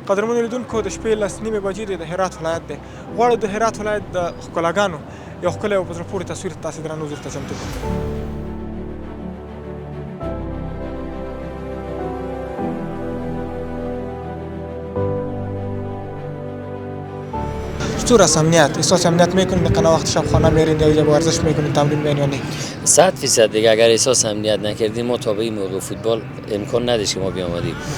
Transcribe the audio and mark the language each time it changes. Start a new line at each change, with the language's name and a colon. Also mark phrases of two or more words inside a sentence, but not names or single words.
Pashto: قدرمنو لیدونکو د شپې لس نیمې بجې دی د هرات ولایت دی. غواړو د هرات ولایت د ښکلاګانو یو ښکلی او په زړه پورې تصویر تاسې درنو حضور ته چمتو کړو.
Persian: چطور است امنیت؟ احساس امنیت میکنید که وقت شب خانه میرید یا ورزش میکنید تمرین میکنید یا نه؟ 100% دیگه اگر احساس امنیت نکردیم ما تا به این موقع فوتبال امکان نداشت که ما بیامدیم.